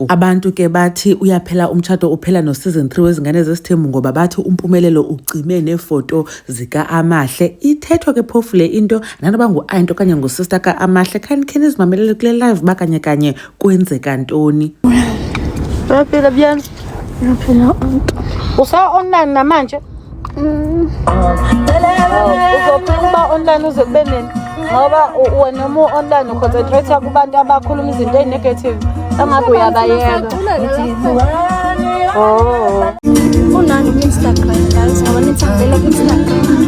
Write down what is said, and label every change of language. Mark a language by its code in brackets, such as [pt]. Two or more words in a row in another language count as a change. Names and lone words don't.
[xh] Abantu ke bathi uyaphela umtshato uphela no-season 3 wezingane zesithembu ngoba bathi uMpumelelo ucime neefoto zika-Amahle. Ithethwa ke phofu le into nanoba ngu-aunt okanye ngusister ka-Amahle. Khe nizimamelele kule live uba kanye kwenzeka ntoni. [zu] Uyaphila Biyani? Uyaphila usa-online namanje? Uzophila uba online uze kube nini? Ngoba wena uma online uconcentrate kubantu abakhuluma izinto ezinegative angabe uyabayeka. Unani ku-Instagram guys, ngoba nithambela ku-Instagram.